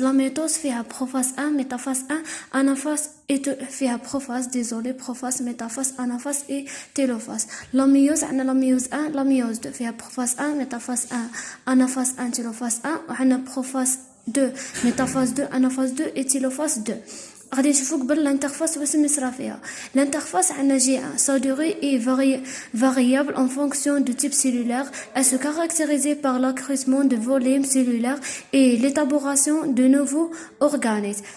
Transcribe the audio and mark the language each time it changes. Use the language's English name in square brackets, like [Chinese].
[French] La métose [Arabic] فيها [French] prophase 1, métaphase 1, anaphase et فيها prophase, désolé, prophase, métaphase, anaphase et télophase. La méiose [Arabic] عنا [French] la méiose 1, la méiose 2 [Arabic] فيها [French] prophase 1, métaphase 1, anaphase 1, télophase 1 [Arabic] وعنا [French] prophase 2, métaphase 2, anaphase 2 et télophase 2. [Arabic] غادي نشوفو قبل l'interface واش نصرا فيها. [French] L'interface [Arabic] عندنا [French] G1, sa durée est variable en fonction du type cellulaire. Elle se caractérise par l'accroissement de volume cellulaire et l'élaboration de nouveaux organes.